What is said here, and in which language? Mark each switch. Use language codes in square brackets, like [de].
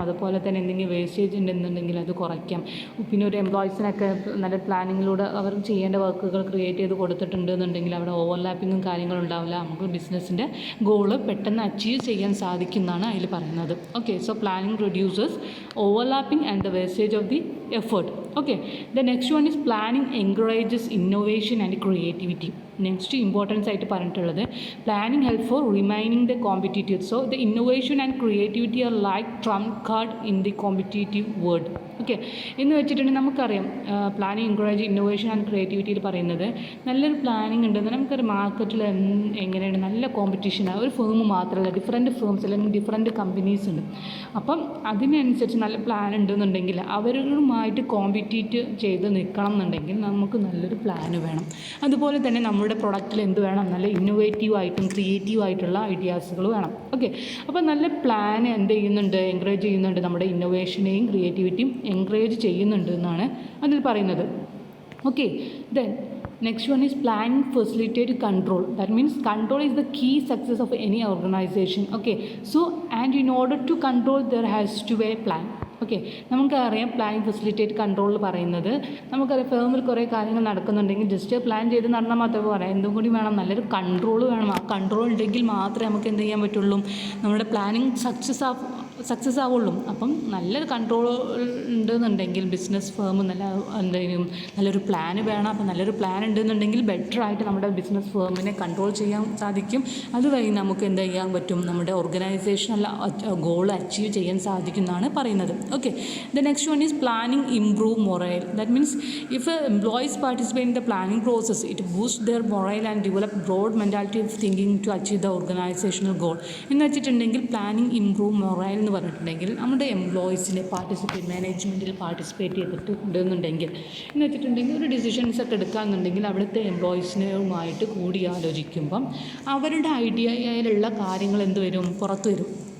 [ml] അതുപോലെ തന്നെ എന്തെങ്കിലും വേസ്റ്റേജ് ഉണ്ടെന്നുണ്ടെങ്കിൽ അത് കുറയ്ക്കാം. പിന്നെ ഒരു എംപ്ലോയീസിനൊക്കെ നല്ല പ്ലാനിങ്ങിലൂടെ അവർ ചെയ്യേണ്ട വർക്കുകൾ ക്രിയേറ്റ് ചെയ്ത് കൊടുത്തിട്ടുണ്ട് എന്നുണ്ടെങ്കിൽ അവിടെ ഓവർലാപ്പിങ്ങും കാര്യങ്ങളും ഉണ്ടാവില്ല. നമുക്ക് ബിസിനസ്സിൻ്റെ ഗോള് പെട്ടെന്ന് അച്ചീവ് ചെയ്യാൻ സാധിക്കുന്നതാണ് അതിൽ പറയുന്നത്. [en] Okay, so planning reduces overlapping and the wastage of the effort. Okay, the next one is planning encourages innovation and creativity. Next importance [ml] ആയിട്ട് പറഞ്ഞിട്ടുള്ളത് [en] Planning help for remaining the competitive. So the innovation and creativity are like trump card in the competitive world. [ml] Okay, എന്ന് വെച്ചിട്ടുണ്ടെങ്കിൽ നമുക്കറിയാം planning encourage innovation and ക്രിയേറ്റിവിറ്റിയിൽ പറയുന്നത് നല്ലൊരു planning ഉണ്ടെന്ന് നമുക്കറിയാം. മാർക്കറ്റിൽ എങ്ങനെയാണ് നല്ല കോമ്പറ്റീഷനാണ്. ഒരു ഫേം മാത്രമല്ല, ഡിഫറെൻറ്റ് ഫേംസ് അല്ലെങ്കിൽ ഡിഫറെൻറ്റ് കമ്പനീസ് ഉണ്ട്. അപ്പം അതിനനുസരിച്ച് നല്ല പ്ലാൻ ഉണ്ടെന്നുണ്ടെങ്കിൽ അവരുമായിട്ട് കോമ്പറ്റീറ്റ് ചെയ്ത് നിൽക്കണം എന്നുണ്ടെങ്കിൽ നമുക്ക് നല്ലൊരു പ്ലാന് വേണം. അതുപോലെ തന്നെ നമ്മുടെ പ്രൊഡക്റ്റിൽ എന്ത് വേണം, നല്ല ഇന്നോവേറ്റീവായിട്ടും ക്രിയേറ്റീവായിട്ടുള്ള ഐഡിയാസുകൾ വേണം. ഓക്കെ, അപ്പോൾ നല്ല പ്ലാൻ എന്ത് ചെയ്യുന്നുണ്ട്, എൻകറേജ് ചെയ്യുന്നുണ്ട്, നമ്മുടെ ഇന്നോവേഷനെയും ക്രിയേറ്റിവിറ്റിയും എൻകറേജ് ചെയ്യുന്നുണ്ട് എന്നാണ് അതിൽ പറയുന്നത്. [en] Okay, then next one is planning facilitate control. That means control is the key success of any organization. Okay, so and in order to control there has to be a plan. [ml] Okay, നമുക്കറിയാം planning facilitate കൺട്രോളിൽ പറയുന്നത് നമുക്കറിയാം ഫേമിൽ കുറേ കാര്യങ്ങൾ നടക്കുന്നുണ്ടെങ്കിൽ just plan ചെയ്ത് നടന്നാൽ മാത്രമേ പറയാം. എന്തും കൂടി വേണം, നല്ലൊരു കൺട്രോൾ വേണം. ആ കൺട്രോൾ ഉണ്ടെങ്കിൽ മാത്രമേ നമുക്ക് എന്ത് ചെയ്യാൻ പറ്റുള്ളൂ, നമ്മുടെ പ്ലാനിങ് സക്സസ് ആവുള്ളൂ. അപ്പം നല്ലൊരു കൺട്രോൾ ഉണ്ടെന്നുണ്ടെങ്കിൽ ബിസിനസ് ഫേം നല്ലൊരു പ്ലാന് വേണം. അപ്പം നല്ലൊരു പ്ലാൻ ഉണ്ടെന്നുണ്ടെങ്കിൽ ബെറ്ററായിട്ട് നമ്മുടെ ബിസിനസ് ഫേമിനെ കൺട്രോൾ ചെയ്യാൻ സാധിക്കും. അതുവഴി നമുക്ക് എന്ത് ചെയ്യാൻ പറ്റും, നമ്മുടെ ഓർഗനൈസേഷണൽ ഗോൾ അച്ചീവ് ചെയ്യാൻ സാധിക്കുന്നതാണ് പറയുന്നത്. [en] Okay, the next one is planning improve morale. That means if employees participate in the planning process, it boosts their morale and develop broad mentality of thinking to achieve the organizational goal. [ml] എന്ന് വെച്ചിട്ടുണ്ടെങ്കിൽ [en] planning improve morale [ml] എന്ന് പറഞ്ഞിട്ടുണ്ടെങ്കിൽ നമ്മുടെ എംപ്ലോയീസിനെ മാനേജ്മെൻറ്റിൽ participate ചെയ്തിട്ടുണ്ടെന്നുണ്ടെങ്കിൽ എന്ന് വെച്ചിട്ടുണ്ടെങ്കിൽ ഒരു decisions ഒക്കെ എടുക്കാമെന്നുണ്ടെങ്കിൽ അവിടുത്തെ എംപ്ലോയീസിനുമായിട്ട് കൂടി ആലോചിക്കുമ്പം അവരുടെ ഐഡിയയിലുള്ള കാര്യങ്ങൾ എന്ത് വരും, പുറത്തു വരും.